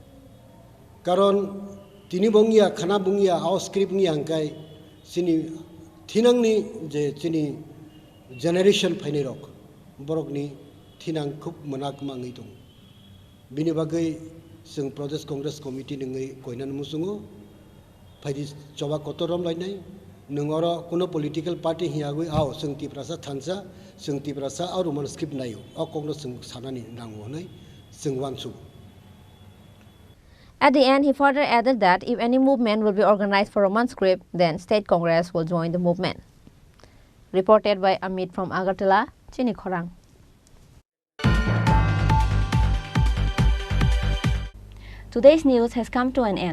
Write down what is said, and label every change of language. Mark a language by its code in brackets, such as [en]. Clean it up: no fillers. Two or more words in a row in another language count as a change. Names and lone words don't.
[brx] कारण तिनि बंगिया खाना बंगिया आव स्क्रिप्ट नि हांकाय सिनि थिनांनि जे जोंनि जेनेरेशन फैनाय रक बरकनि थिनां खुब मोनागमाङै दं बिनि बागै जों प्रदेश कांग्रेस कमिटि नङै गयनानै मुसुङो फायदि जबा कतरम लायनाय नोंगर कोनो [en] political party [brx] हियागै आव जों तिफ्रासा थांसा जों तिफ्रासा आरो मन स्क्रिप्ट नायो आ कांग्रेस जों सानानि नांगौ होननाय जों वानसु. [en] At the end, he further added that if any movement will be organized for Roman script, then State Congress will join the movement. Reported by Amit from Agartala, Chini Khorang. Today's news has come to an end.